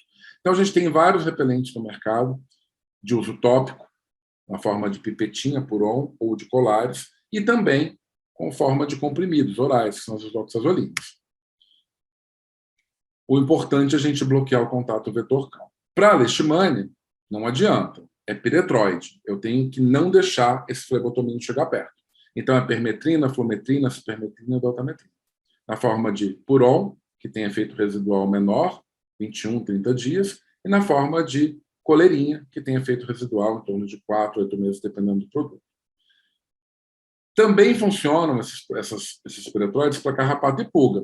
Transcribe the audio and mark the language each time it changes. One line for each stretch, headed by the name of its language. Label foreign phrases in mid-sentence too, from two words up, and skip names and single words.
Portuguese: Então, a gente tem vários repelentes no mercado, de uso tópico, na forma de pipetinha, Puron, ou de colares, e também com forma de comprimidos orais, que são as isoxazolinas. O importante é a gente bloquear o contato vetor-cão. Para a leishmania, não adianta, é piretroide. Eu tenho que não deixar esse flebotomínio chegar perto. Então, é permetrina, flometrina, cipermetrina e dotametrina. Na forma de Puron, que tem efeito residual menor, 21, 30 dias, e na forma de coleirinha, que tem efeito residual em torno de 4 a 8 meses, dependendo do produto. Também funcionam esses piretroides para carrapato e pulga.